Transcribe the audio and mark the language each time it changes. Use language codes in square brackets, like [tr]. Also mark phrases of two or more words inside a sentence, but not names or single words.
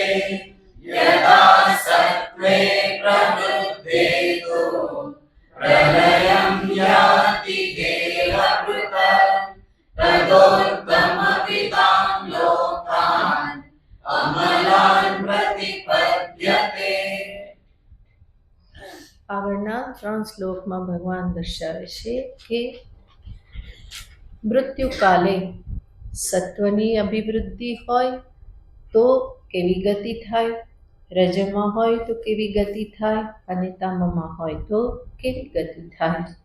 [sa] यदा सत्त्वे प्रवृद्धेतु प्रलयं याति देहभृत् तदोत्तमविदां लोकान् अमलान् प्रतिपद्यते. [gu] આગળના 3 શ્લોકમાં ભગવાન દર્શાવે છે કે મૃત્યુકાલે સત્વની અભિવૃદ્ધિ હોય તો કેવી ગતિ થાય, રજમાં હોય તો કેવી ગતિ થાય, અને તામમાં હોય તો કેવી ગતિ થાય.